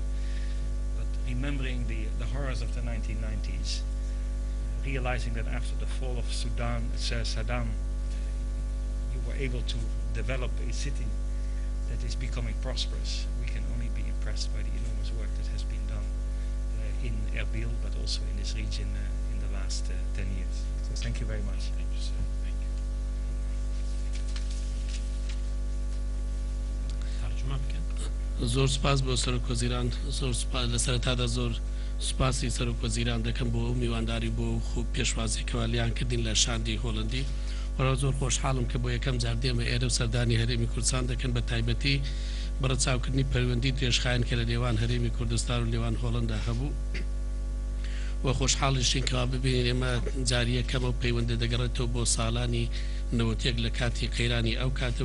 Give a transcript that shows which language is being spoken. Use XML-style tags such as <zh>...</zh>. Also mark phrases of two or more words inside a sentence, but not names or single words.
<en>But remembering the horrors of the 1990s, realizing that after the fall of Saddam, you were able to develop a city that is becoming prosperous. We can only be impressed by the enormous work that has been done in Erbil, but also in this region in the last 10 years. So thank you very much. Thank you, sir.</en> <ckb>زۆر سپاس بۆ سەرۆکوەزیران زۆر لە سەرەتادا زۆر سوپاسی سەرۆکوەزیران دەکەم بۆ میوانداری بۆ خوب پێشوازیەکەوە لیان کردین لە شاندی هۆڵندی وەرە زۆر خۆشحاڵم کە بۆ یەکەم جار دێمە ئێرە و سەردانی هەرێمی کوردستان دەکەن بە تایبەتی بەڕەچاوکردنی پەیوەندی درێژخایەن کە لە نێوان هەرێمی کوردستان و نێوان هۆڵندا هەبوو و خۆشحاڵیشین کەوا ببینین ئێمە جاری یەکەمە و پەیوەندە دەگەڕێتەوە بۆ ساڵانی 91 لە کاتی قەیرانی ئەو کاتە</ckb>